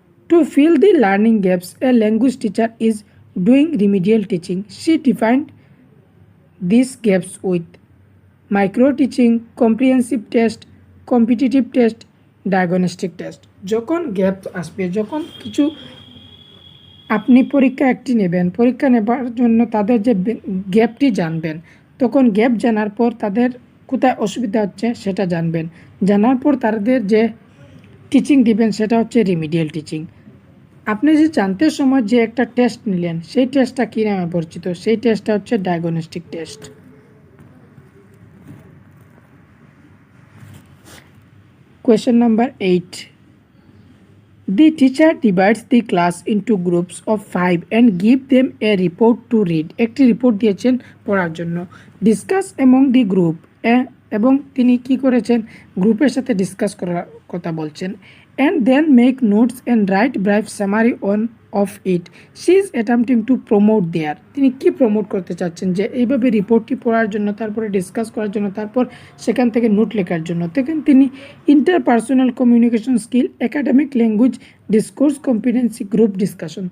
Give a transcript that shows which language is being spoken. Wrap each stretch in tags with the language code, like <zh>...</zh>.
<en>To fill the learning gaps, a language teacher is doing remedial teaching. She defined these gaps with micro teaching, comprehensive test, competitive test, diagnostic test.</en> <bn>যখন gap আসবে, যখন কিছু আপনি পরীক্ষা একটি নেবেন, পরীক্ষা নেবার জন্য তাদের যে গ্যাপটি জানবেন, তখন গ্যাপ জানার পর তাদের কোথায় অসুবিধা হচ্ছে সেটা জানবেন, জানার পর তাদের যে টিচিং দিবেন সেটা হচ্ছে রিমিডিয়াল টিচিং। আপনি যে জানতে সময় যে একটা টেস্ট নিলেন, সেই টেস্টটা কী নামে পরিচিত, সেই টেস্টটা হচ্ছে diagnostic test.</bn> <en>Question number 8. The teacher divides the class into groups of 5 and give them a report to read.</en> <bn>একটি রিপোর্ট দিয়েছেন পড়ার জন্য। ডিসকাস</bn> <en>among the group,</en> <bn>এবং তিনি কি করেছেন, গ্রুপের সাথে ডিসকাস করার কথা বলছেন।</bn> <en>and then make notes and write brief summary of it. She is attempting to promote there.</en> <bn>তিনি কি প্রমোট করতে চাচ্ছেন, যে এইভাবে রিপোর্টটি পড়ার জন্য, তারপরে ডিসকাস করার জন্য, তারপর সেখান থেকে নোট লেখার জন্য।</bn> <en>তখন তিনি interpersonal communication skill, academic language, discourse competency, group discussion.</en>